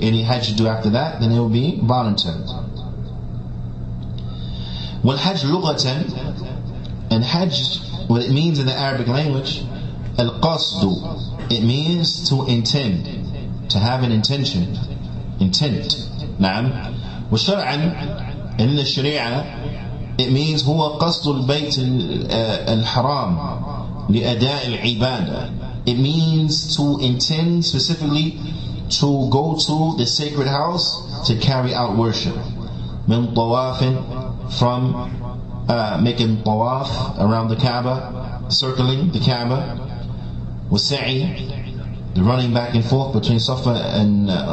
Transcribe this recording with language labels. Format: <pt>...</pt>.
<en>Any Hajj you do after that, then it will be voluntary.</en> <ar>والحج لغة,</ar> <en>and Hajj, what it means in the Arabic language,</en> <ar>القصد,</ar> <en>it means to intend, to have an intention, intent.</en> <ar>نعم. وشرعا,</ar> <en>and in the Sharia, it means</en> <ar>هو قصد البيت الحرام لأداء العبادة.</ar> <en>It means to intend specifically to go to the sacred house to carry out worship.</en> <ar>من طواف,</ar> <en>from making tawaf around the Kaaba, circling the Kaaba, wasa'i, the running back and forth between Safa and</en>